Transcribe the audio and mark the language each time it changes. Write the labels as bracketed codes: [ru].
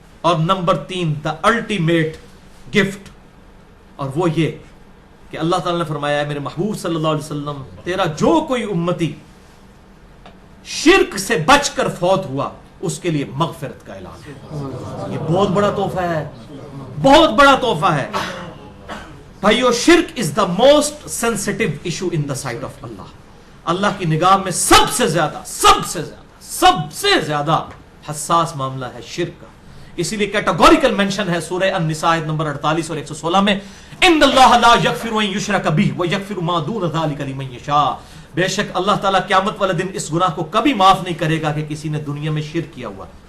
[ur] اور number 3, [en] the ultimate gift, [ur] اور وہ یہ کہ اللہ تعالیٰ نے فرمایا ہے میرے محبوب صلی اللہ علیہ وسلم تیرا جو کوئی امتی شرک سے بچ کر فوت ہوا اس کے لیے مغفرت کا اعلان ہے. یہ بہت بڑا تحفہ ہے, بہت بڑا تحفہ ہے بھائیو. [en] شرک is the most sensitive issue in the sight of اللہ. [ur] اللہ کی نگاہ میں سب سے زیادہ حساس معاملہ ہے شرک کا. اسی لیے [en] categorical mention [ur] ہے سورہ النساء آیت نمبر 48 اور 116 میں, [ar] ان اللہ لا یغفر ان یشرک بہ ویغفر ما دون ذلک لمن یشاء. [ur] بے شک اللہ تعالیٰ قیامت والے دن اس گناہ کو کبھی معاف نہیں کرے گا کہ کسی نے دنیا میں شرک کیا ہوا.